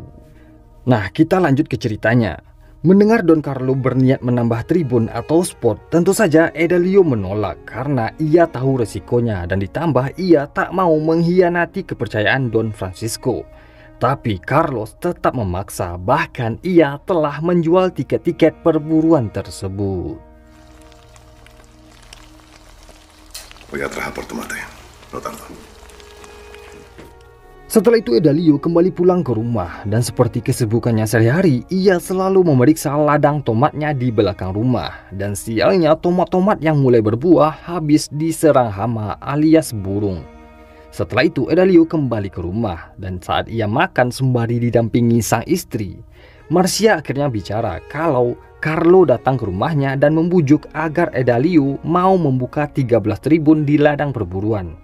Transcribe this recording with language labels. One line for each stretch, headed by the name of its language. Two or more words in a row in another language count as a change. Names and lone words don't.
Indonesian: Nah kita lanjut ke ceritanya. Mendengar Don Carlo berniat menambah tribun atau spot, tentu saja Edalio menolak karena ia tahu resikonya dan ditambah ia tak mau mengkhianati kepercayaan Don Francisco. Tapi Carlos tetap memaksa, bahkan ia telah menjual tiket-tiket perburuan tersebut.
Spanish: Voy atrás a por tomate. No tardo.
Indonesian: Setelah itu Edalio kembali pulang ke rumah dan seperti kesibukannya sehari-hari, ia selalu memeriksa ladang tomatnya di belakang rumah. Dan sialnya tomat-tomat yang mulai berbuah habis diserang hama alias burung. Setelah itu Edalio kembali ke rumah dan saat ia makan sembari didampingi sang istri, Marcia akhirnya bicara kalau Carlo datang ke rumahnya dan membujuk agar Edalio mau membuka 13 tribun di ladang perburuan.